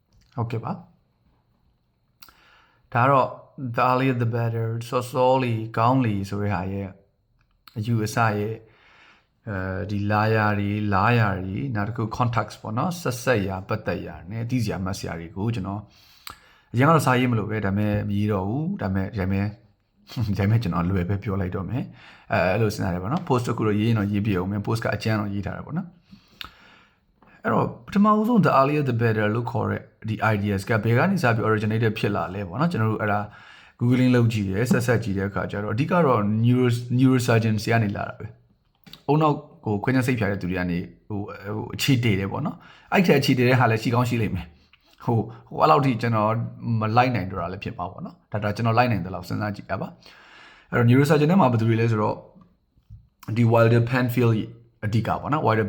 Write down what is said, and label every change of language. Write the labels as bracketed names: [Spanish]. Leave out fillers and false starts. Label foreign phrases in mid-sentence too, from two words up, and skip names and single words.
[Burmese] ဟုတ်ကဲ့ပါဒါတော့ [English] the earlier the better [Burmese] စောလီကောင်းလီဆိုတဲ့ဟာရဲ့အယူအဆရဲ့ဒီလာယာတွေနောက် တစ်ခု context ပေါ့နော်ဆက်ရာပတ်သက်ရာနဲ့သိစရာမှတ်စရာတွေကိုကျွန်တော်အရင်ကတော့စာရေးမလို့ပဲဒါပေမဲ့မရေးတော့ဘူးဒါပေမဲ့ကျွန်တော်လွယ်ပဲပြောလိုက်တော့မယ်အဲ့လိုစဉ်းစားတယ်ပေါ့နော် post ကိုတော့ရေးရင်တော့ရေးပြအောင်မယ် post ကအကျဉ်းတော့ရေးထားတာပေါ့နော်အဲ့တော့ပထမဦးဆုံး [English] the earlier the better [Burmese] လို့ခေါ်တဲ့ဒီ ideas ကဘယ်ကနေစပြီး originated ဖြစ်လာ လဲပေါ့နော်ကျွန်တော်တို့အဲ့ဒါ googling လုပ်ကြည့်တယ်ဆက်ကြည့်တဲ့အခါကျတော့အဓိကတော့ neurosurgeon ဆီကနေလာတာပဲအုံနောက်ကိုခွင့်စိတ်ဖြာတဲ့သူတွေကနေဟိုအခြေတည်တယ်ပေါ့နော်အဲ့ဒီအခြေတည်တဲ့ဟာလည်းရှိကောင်းရှိလိမ့်မယ်ဟိုအဲ့လောက်ထိကျွန်တော်မလိုက်နိုင်တော့တာလည်းဖြစ်ပါပေါ့နော်ဒါကျွန်တော်လိုက်နိုင်တယ်လို့စဉ်းစားကြည့်ရပါအဲ့တော့ neurosurgeon နဲ့မှာဘယ်သူတွေလဲဆိုတော့ဒီ Wilder Penfield အဓိကပေါ့နော် Wilder